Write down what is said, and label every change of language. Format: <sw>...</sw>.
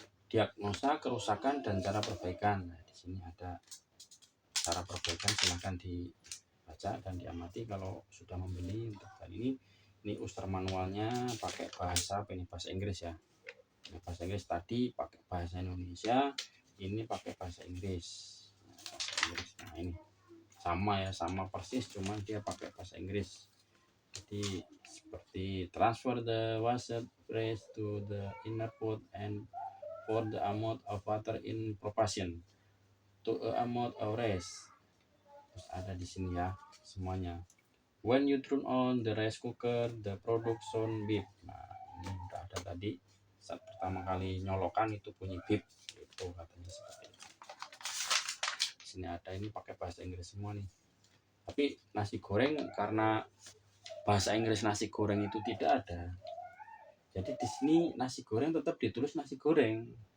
<id>Diagnosa kerusakan dan cara perbaikan. Nah, di sini ada cara perbaikan, silahkan dibaca dan diamati kalau sudah membeli. Untuk kali ini user manualnya pakai bahasa Inggris ya. Nah, bahasa Inggris tadi pakai bahasa Indonesia, ini pakai bahasa Inggris. Nah ini sama ya, sama persis, cuman dia pakai bahasa Inggris. Jadi seperti</id> <en>transfer the washer brace to the inner pot and for the amount of water in proportion to a amount of rice.</en> <id>Terus ada di sini ya semuanya.</id> <en>When you turn on the rice cooker, the product sound beep.</en> <id>Nah ini udah ada tadi, saat pertama kali nyolokan itu bunyi beep, itu katanya seperti itu. Di sini ada, ini pakai bahasa Inggris semua nih. Tapi nasi goreng karena bahasa Inggris nasi goreng itu tidak ada. Jadi di sini nasi goreng tetap ditulis nasi goreng.</id>